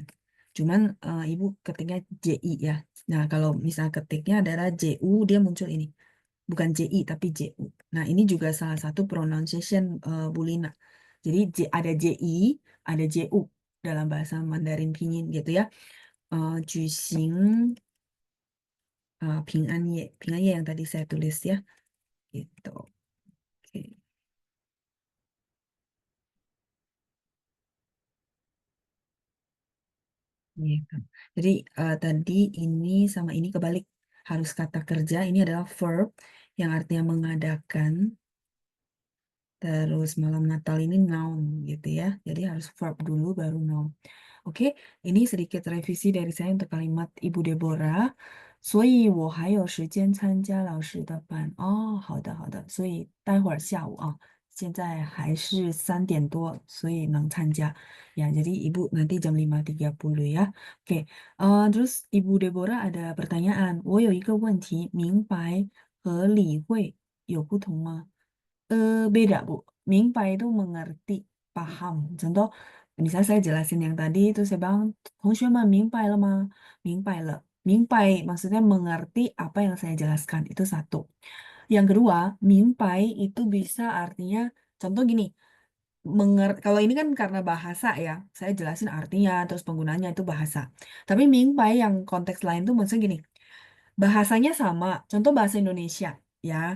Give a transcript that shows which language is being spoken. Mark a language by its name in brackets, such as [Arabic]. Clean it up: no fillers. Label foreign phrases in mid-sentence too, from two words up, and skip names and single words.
[Indonesian] Cuman Ibu ketiknya JI ya. Nah, kalau misal ketiknya adalah JU, dia muncul ini. Bukan JI, tapi JU. Nah, ini juga salah satu pronunciation Bu Lina. Jadi ada JI, ada JU dalam bahasa Mandarin Pinyin gitu ya. [Chinese] 举行 平安夜. [Indonesian] 平安夜 yang tadi saya tulis ya. Gitu. Oke. Gitu. Jadi tadi ini sama ini kebalik. Harus kata kerja, ini adalah verb yang artinya mengadakan. Terus malam Natal ini noun gitu ya. Jadi harus verb dulu baru noun. Oke, ini sedikit revisi dari saya untuk kalimat Ibu Deborah. [Chinese] 所以我还有时间参加老师的班. Oh, 好的，好的。所以待会儿下午啊，现在还是3点多，所以能参加. [Indonesian] Ya, jadi Ibu nanti jam 5.30 ya. Oke, terus Ibu Deborah ada pertanyaan. [Chinese] 我有一个问题，明白和理会有不同吗？ [Indonesian] Beda, Bu. Mingpai itu mengerti, paham. Contoh, misalnya saya jelasin yang tadi, itu saya bilang, [Chinese] 同学们 mingpai了吗? 明白了. [Indonesian] Mingpai maksudnya mengerti apa yang saya jelaskan. Itu satu. Yang kedua, mingpai itu bisa artinya, contoh gini, kalau ini kan karena bahasa ya, saya jelasin artinya, terus penggunanya itu bahasa. Tapi mingpai yang konteks lain tuh maksudnya gini, bahasanya sama, contoh bahasa Indonesia, ya.